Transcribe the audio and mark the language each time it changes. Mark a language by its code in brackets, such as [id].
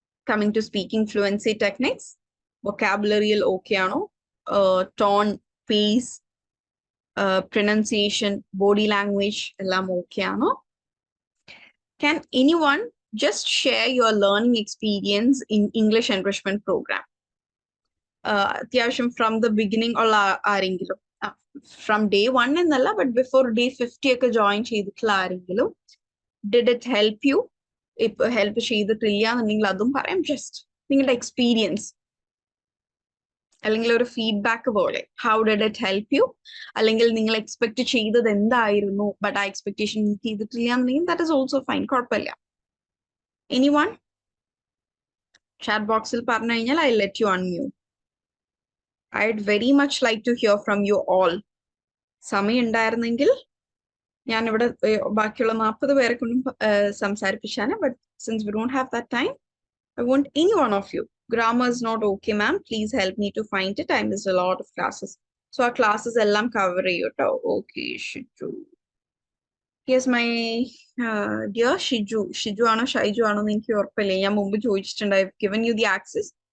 [en] coming to speaking fluency techniques, [ml] വൊക്കാബുലറിയിൽ okay ആണോ? Tone, pace, pronunciation, body language എല്ലാം okay ആണോ? [en] Can anyone just share your learning experience in English enrichment program? [ml] അത്യാവശ്യം from the beginning ഉള്ള ആരെങ്കിലും? [en] from day 1 [ml] എന്നല്ല, [en] but before day 50 [ml] ഒക്കെ join ചെയ്തിട്ടുള്ള ആരെങ്കിലും [en] Did it help you? [ml] ഇപ്പൊ ഹെൽപ്പ് ചെയ്തിട്ടില്ല എന്നുണ്ടെങ്കിൽ അതും പറയാം. ജസ്റ്റ് നിങ്ങളുടെ എക്സ്പീരിയൻസ് അല്ലെങ്കിൽ ഒരു ഫീഡ്ബാക്ക് പോലെ, [en] how did it help you, [ml] അല്ലെങ്കിൽ നിങ്ങൾ എക്സ്പെക്ട് ചെയ്തത് എന്തായിരുന്നു ബട്ട് ആ എക്സ്പെക്ടേഷൻ മീറ്റ് ചെയ്തിട്ടില്ല എന്നുണ്ടെങ്കിൽ [en] that is also fine, [ml] കുഴപ്പമില്ല. [en] anyone [ml] ചാറ്റ് ബോക്സിൽ പറഞ്ഞു കഴിഞ്ഞാൽ [en] I let you unmute. I'd very much like to hear from you all. [ml] സമയം ഉണ്ടായിരുന്നെങ്കിൽ ഞാൻ ഇവിടെ ബാക്കിയുള്ള 40 പേരെ കൊണ്ടും സംസാരിപ്പിച്ചാണ്. [en] But since we don't have that time, I want any one of you. Grammar is not okay, ma'am. Please help me to find it. I missed a lot of classes. So our classes [ml] ellam cover cheyyutto. [en] Okay, Shiju. Yes, my dear Shiju. [ml] Shiju ano Shaiju ano enki orppilla. ഞാൻ മുമ്പ് ചോദിച്ചിട്ടുണ്ട്. [en] I've given you the access.